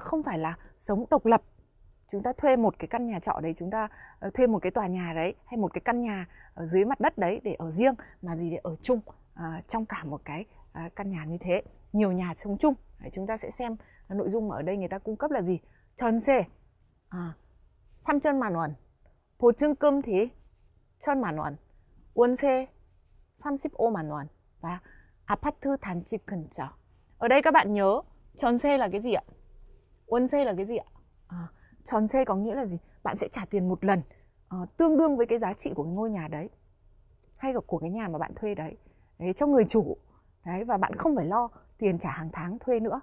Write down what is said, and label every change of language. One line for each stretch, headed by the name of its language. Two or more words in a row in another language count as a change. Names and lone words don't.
Vietnamese: Không phải là sống độc lập. Chúng ta thuê một cái căn nhà trọ đấy, chúng ta thuê một cái tòa nhà đấy hay một cái căn nhà ở dưới mặt đất đấy để ở riêng, mà gì để ở chung trong cả một cái căn nhà như thế, nhiều nhà sống chung. Đấy, chúng ta sẽ xem nội dung mà ở đây người ta cung cấp là gì.
Korean: 전세 3천만 원, 보증금 thì 1,000만 원, 월세 35만 원 và 아파트 단지 근처.
Vietnamese: Ở đây các bạn nhớ 전세 là cái gì ạ? 월세 là cái gì ạ? 전세 có nghĩa là gì? Bạn sẽ trả tiền một lần tương đương với cái giá trị của cái ngôi nhà đấy hay của cái nhà mà bạn thuê đấy, cho người chủ. Đấy, và bạn không phải lo tiền trả hàng tháng thuê nữa.